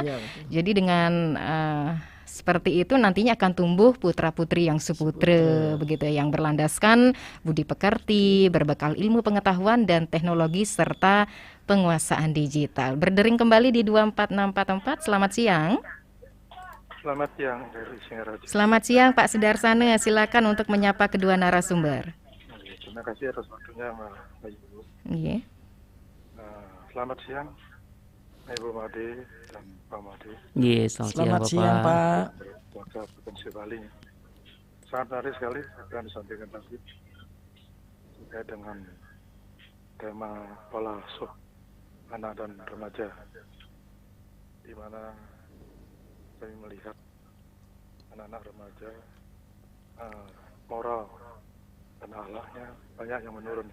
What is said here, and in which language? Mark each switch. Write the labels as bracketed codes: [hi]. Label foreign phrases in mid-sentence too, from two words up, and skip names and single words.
[id] Jadi dengan seperti itu nantinya akan tumbuh putra-putri yang suputre begitu ya, yang berlandaskan budi pekerti, berbekal ilmu pengetahuan dan teknologi serta penguasaan digital. Berdering kembali di 24644. Selamat siang. Selamat siang dari Singaraja. Selamat siang Pak Sudarsana, silakan untuk menyapa kedua narasumber. Terima kasih atas waktunya Mbak Ayu. Iya. Selamat siang Ibu Made dan Pak Made. Iya, selamat siang Pak. Warga Provinsi Bali. Sangat menarik sekali apa yang disampaikan tadi terkait dengan tema pola asuh anak dan remaja, di mana kami melihat anak-anak remaja moral dan akhlaknya banyak yang menurun.